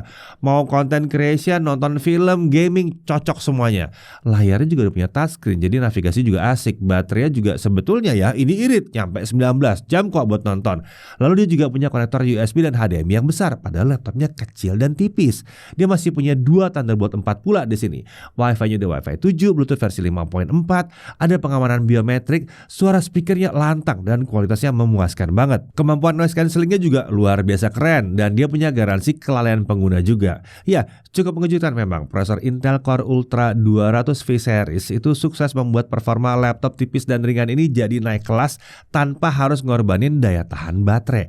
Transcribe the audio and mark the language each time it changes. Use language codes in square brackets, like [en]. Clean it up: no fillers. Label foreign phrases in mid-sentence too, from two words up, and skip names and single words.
[id] Mau konten nonton film, gaming, cocok semuanya. Layarnya juga udah punya touchscreen, jadi navigasi juga asik. Baterainya juga sebetulnya ya ini irit, nyampe 19 jam kok buat nonton. Lalu dia juga punya konektor USB dan HDMI yang besar, padahal laptopnya kecil dan tipis. Dia masih punya 2 Thunderbolt 4 pula di sini. Wi-Fi-nya udah Wi-Fi 7, Bluetooth versi 5.4, ada pengamanan biometrik, suara speakernya lantang dan kualitasnya memuaskan banget. Kemampuan [en] noise cancelling- [id] nya juga luar biasa keren dan dia punya garansi kelalaian pengguna juga. Ya, Cukup mengejutkan memang, prosesor Intel Core Ultra 200V series itu sukses membuat performa laptop tipis dan ringan ini jadi naik kelas tanpa harus ngorbanin daya tahan baterai.